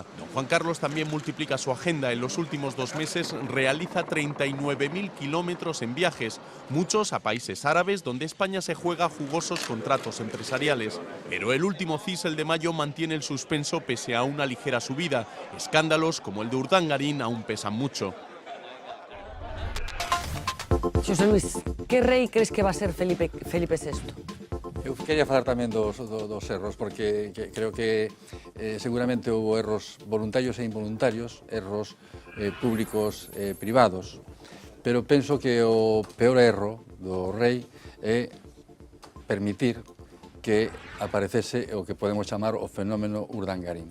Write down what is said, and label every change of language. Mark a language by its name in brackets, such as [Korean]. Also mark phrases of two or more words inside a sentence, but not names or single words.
[Spanish] Don Juan Carlos también multiplica su agenda. En los últimos 2 meses realiza 39.000 kilómetros en viajes, muchos a países árabes donde España se juega jugosos contratos empresariales. Pero el último CIS, el de mayo, mantiene el suspenso pese a una ligera subida. Escándalos como el de Urdangarín aún pesan mucho. Xosé Luis, que rei crees que va a ser Felipe VI? [Galician] Eu quería falar tamén dos erros, porque creo que seguramente houve erros voluntarios e involuntarios, erros públicos e privados, pero penso que o peor erro do rei é permitir que aparecese o que podemos chamar o fenómeno Urdangarín.